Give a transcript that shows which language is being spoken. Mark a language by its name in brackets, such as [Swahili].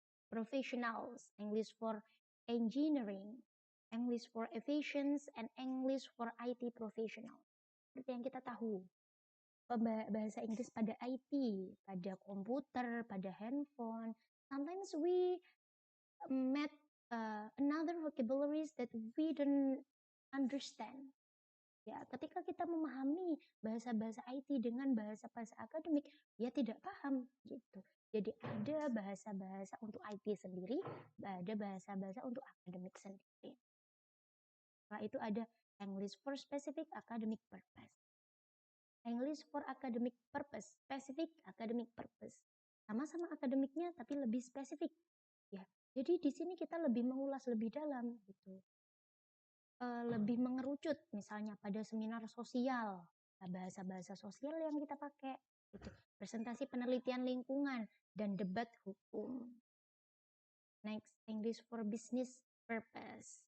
[English] professionals, English for engineering, English for aviation, and English for IT professional. [Indonesian] Seperti yang kita tahu, bahasa Inggris pada IT, pada komputer, pada handphone. [English] Sometimes we met another vocabularies that we don't understand. [Indonesian] Ya, ketika kita memahami bahasa-bahasa IT dengan bahasa-bahasa akademik, ya tidak paham gitu. Jadi ada bahasa-bahasa untuk IT sendiri, ada bahasa-bahasa untuk akademik sendiri. Setelah itu ada [English] English for specific academic purpose. English for academic purpose, specific academic purpose. [Indonesian] Sama-sama akademiknya tapi lebih spesifik. Ya, jadi di sini kita lebih mengulas lebih dalam gitu. Lebih mengerucut misalnya pada seminar sosial, bahasa-bahasa sosial yang kita pakai gitu. Presentasi penelitian lingkungan dan debat hukum. [English] Next, English for business purpose.